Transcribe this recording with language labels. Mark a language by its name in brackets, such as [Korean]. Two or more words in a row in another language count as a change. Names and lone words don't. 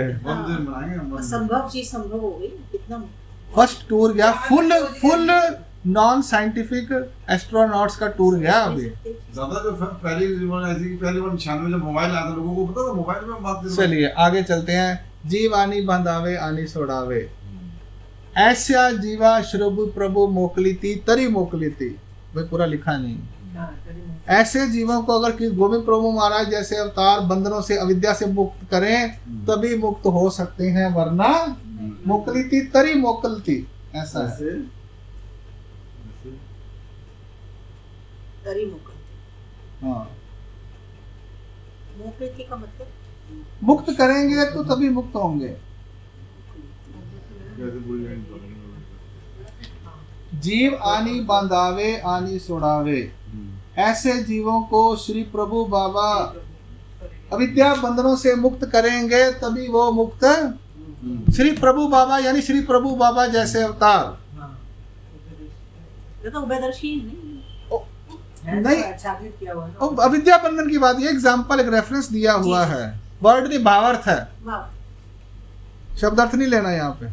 [Hindi] संभव चीज संभव हो गई, कितना फर्स्ट टूर गया, [English] full non scientific astronauts [Hindi] का टूर गया अभी। ज्यादा जो पहली बार 96 जब मोबाइल आया था, लोगों को पता था मोबाइल में बात करते। चलिए आगे चलते हैं। [Marathi] जीव आनी बंधावे आनी सोड़ावे, ऐसा जीवा श्रभु प्रभु मोकलीती तरी मोकलीती, [Hindi] भाई पूरा लिखा नहीं। ऐसे जीवों को अगर कि गोविंद प्रभु महाराज जैसे अवतार बंधनों से अविद्या से मुक्त करें तभी मुक्त हो सकते हैं, वरना [Marathi] मोकलीती तरी मोकलती, [Hindi] ऐसा है। [Marathi] तरी मोकलती, [Hindi] हाँ, मोकलती का मतलब मुक्त करेंगे तो तभी मुक्त होंगे। [Marathi] जीव आनी बांधावे आनी सोड़ावे, [Hindi] ऐसे जीवों को श्री प्रभु बाबा अविद्या बंधनों से मुक्त करेंगे तभी वो मुक्त। श्री प्रभु बाबा यानी श्री प्रभु बाबा जैसे अवतार, ये तो उभयदर्शी नहीं, अविद्या बंधन की बात, ये एग्जाम्पल एक रेफरेंस दिया हुआ है, वर्ड नहीं भावार्थ है, शब्दार्थ नहीं लेना यहाँ पे।